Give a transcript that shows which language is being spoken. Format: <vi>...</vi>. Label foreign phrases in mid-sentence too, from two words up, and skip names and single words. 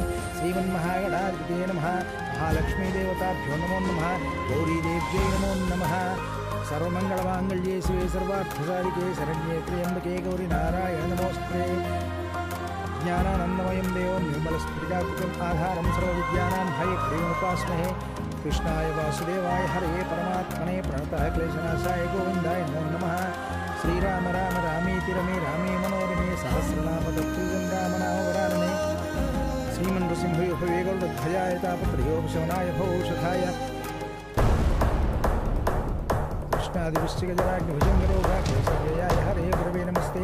<sa>శ్రీమన్మహాగణాధిపతే నమః. మహాలక్ష్మీదేవతాభ్యో నమో నమః. గౌరీదేవ్యై నమో నమః. సర్వమంగళమాంగళ్యే శివే సర్వార్థసాధికే శరణ్యే త్ర్యంబకే గౌరీ నారాయణ నమోస్తుతే. జ్ఞానానందమయం దేవం నిర్మలస్ఫటికాకృతిం ఆధారం సర్వవిద్యానాం హయగ్రీవముపాస్మహే. कृष्णाय वासुदेवाय हरे परमात्मने प्रणतः क्लेशनाशाय गोविन्दाय नमो नमः. श्रीराम राम रामेति रमे रामे मनोरमे सहस्रनाम तत्तुल्यं रामनामवरानने. श्रीमन्नृसिंहयोपवे गरुडध्वजाय तापत्रयोपशमनाय भवौषधाय कृष्णादिवृश्चिकजराग्निभुजङ्गरोगाग्निसर्जयाय हरे गुरवे नमस्ते.</sa>